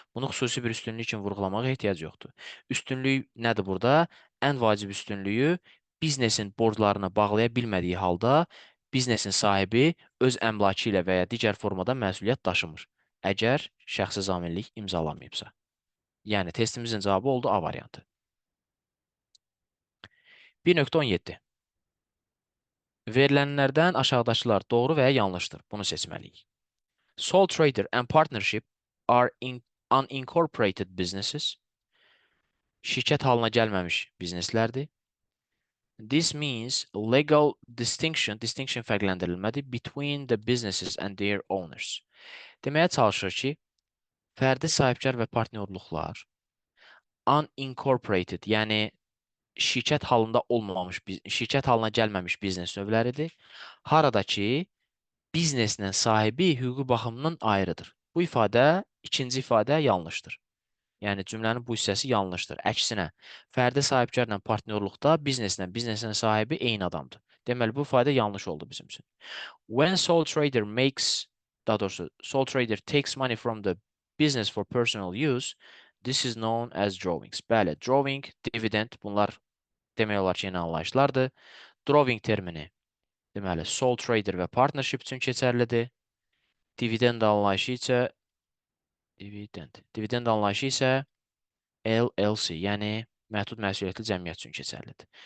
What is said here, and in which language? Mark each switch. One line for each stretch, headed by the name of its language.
Azerbaijani: Bunu xüsusi bir üstünlük kimi vurğulamağa ehtiyac yoxdur. Üstünlük nədir burada? Ən vacib üstünlüyü biznesin borclarını bağlaya bilmədiyi halda biznesin sahibi öz əmlakı ilə və ya digər formada məsuliyyət daşımır. Əgər şəxsi zaminlik imzalamayıbsa. Yəni testimizin cavabı oldu A variantı. 1.17. Verilənlərdən aşağıdakılar doğru və ya yanlışdır. Bunu seçməliyik.
English: Sole trader and partnership are unincorporated businesses.
Azerbaijani: Şirkət halına gəlməmiş bizneslərdir.
English: This means legal distinction
Azerbaijani: fərqləndirilmədir
English: between the businesses and their owners.
Azerbaijani: Deməyə çalışır ki, fərdi sahibkar və partnyorluqlar unincorporated, yəni şirkət halında olmamış, şirkət halına gəlməmiş biznes növləridir. Harada ki, bizneslə sahibi hüquqi baxımından ayrıdır. Bu ifadə, ikinci ifadə yanlışdır. Yəni cümlənin bu hissəsi yanlışdır. Əksinə, fərdi sahibkarla partnyorluqda bizneslə sahibi eyni adamdır. Deməli, bu ifadə yanlış oldu bizim üçün.
English: When sole trader makes,
Azerbaijani: daha doğrusu,
English: sole trader takes money from the business for personal use, this is known as drawings.
Azerbaijani: Bəli, drawing, dividend, bunlar demək olar ki, yeni anlayışlardır. Drawing termini, deməli, sole trader və partnership üçün keçərlidir. Dividend anlayışı isə dividend anlayışı isə LLC, yəni məhdud məsuliyyətli cəmiyyət üçün keçərlidir.